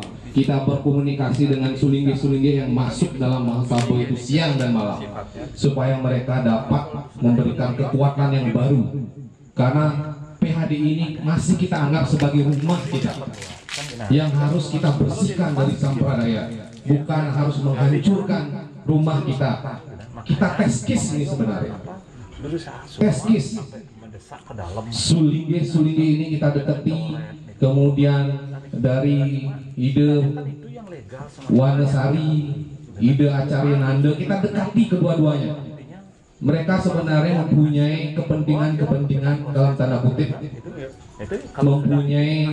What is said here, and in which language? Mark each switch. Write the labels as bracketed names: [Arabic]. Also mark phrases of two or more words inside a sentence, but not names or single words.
[Indonesian] Kita berkomunikasi dengan sulinggih-sulinggih yang masuk dalam Mahasabo itu siang dan malam, supaya mereka dapat memberikan kekuatan yang baru. Karena PHDI ini masih kita anggap sebagai rumah kita, yang harus kita bersihkan dari sampradaya, bukan harus menghancurkan rumah kita. Kita teskis ini sebenarnya, teskis. Sulinggih-sulinggih ini kita dekati, kemudian dari ide Wanasari, ide Acarya Nanda, kita dekati kedua-duanya. Mereka sebenarnya mempunyai kepentingan-kepentingan dalam tanda kutip, mempunyai